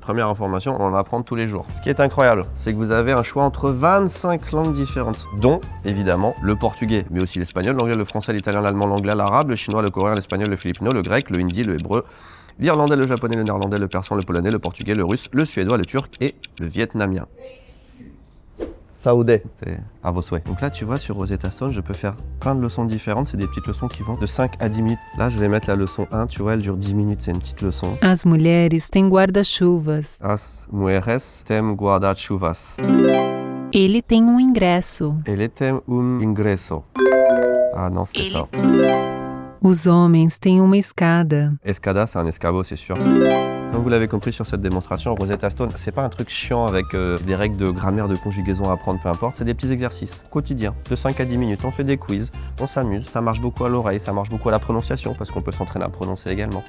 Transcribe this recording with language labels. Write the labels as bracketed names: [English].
[French] Première information, on en apprend tous les jours. Ce qui est incroyable, c'est que vous avez un choix entre 25 langues différentes, dont, évidemment, le portugais, mais aussi l'espagnol, l'anglais, le français, l'italien, l'allemand, l'anglais, l'arabe, le chinois, le coréen, l'espagnol, le philippino, le grec, le hindi, le hébreu, l'irlandais, le japonais, le néerlandais, le persan, le polonais, le portugais, le russe, le suédois, le turc et le vietnamien. Saoudais, c'est à vos souhaits. Donc là, tu vois, sur Rosetta Stone, je peux faire plein de leçons différentes. C'est des petites leçons qui vont de 5 à 10 minutes. Là, je vais mettre la leçon 1, tu vois, elle dure 10 minutes, c'est une petite leçon. [Portuguese] As mulheres têm guarda-chuvas. As mujeres têm guarda-chuvas. Ele tem ingresso. Ele tem ingresso. [French] Ah non, c'était ça. [Portuguese] Os homens têm uma escada. [French] Escada, c'est un escabeau, c'est sûr. Comme vous l'avez compris sur cette démonstration, Rosetta Stone, c'est pas un truc chiant avec des règles de grammaire, de conjugaison à apprendre, peu importe. C'est des petits exercices quotidiens, de 5 à 10 minutes. On fait des quiz, on s'amuse. Ça marche beaucoup à l'oreille, ça marche beaucoup à la prononciation, parce qu'on peut s'entraîner à prononcer également.